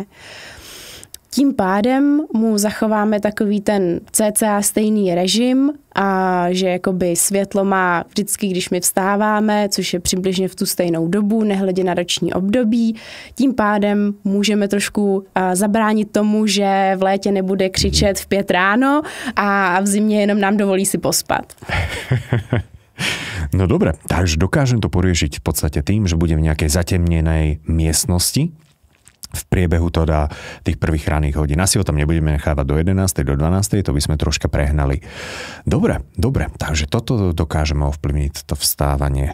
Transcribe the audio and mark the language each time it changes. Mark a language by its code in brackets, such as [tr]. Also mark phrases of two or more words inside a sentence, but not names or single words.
[cs] Tím pádem mu zachováme takový ten cca stejný režim a že jakoby světlo má vždycky, když my vstáváme, což je přibližně v tu stejnou dobu, nehledě na roční období. Tím pádem můžeme trošku zabránit tomu, že v létě nebude křičet v 5 ráno a v zimě jenom nám dovolí si pospat. [sk] No dobre, takže dokážem to poriešiť v podstate tým, že budem v nejakej zatemnenej miestnosti v priebehu teda tých prvých ranných hodín. Asi ho tam nebudeme nechávať do 11. do 12. To by sme troška prehnali. Dobre, takže toto dokážeme ovplyvniť, to vstávanie.